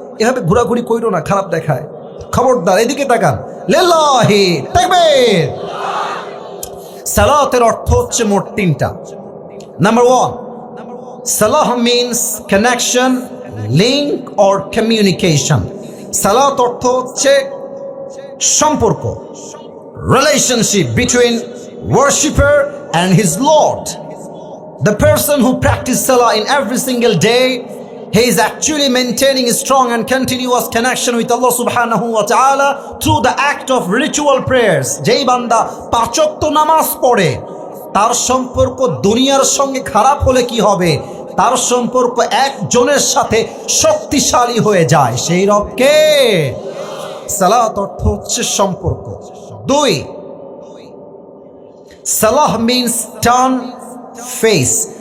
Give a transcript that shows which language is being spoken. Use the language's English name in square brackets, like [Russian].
[Bangla] এভাবে ঘোরাঘুরি কইরো না, খারাপ দেখায়। খবরদার, এদিকে তাকান। লিল্লাহি তাকবীর। সালাতের অর্থ হচ্ছে মোট 3টা। [English] Number 1, সালাহ means connection, link or communication. [Bangla] সালাত অর্থ হচ্ছে সম্পর্ক, [English] relationship between worshipper and his Lord. The person who practices salah in every single day, he is actually maintaining a strong and continuous connection with Allah subhanahu wa ta'ala through the act of ritual prayers. [Bangla] যেই বান্দা 5 ওয়াক্ত নামাজ পড়ে, তার সম্পর্ক দুনিয়ার সঙ্গে খারাপ হলে কি হবে? তার সম্পর্ক একজনের সাথে শক্তিশালী হয়ে যায়, সেই রবকে। সালাত অর্থ হচ্ছে সম্পর্ক। 2, [English] সালাহ means turn face.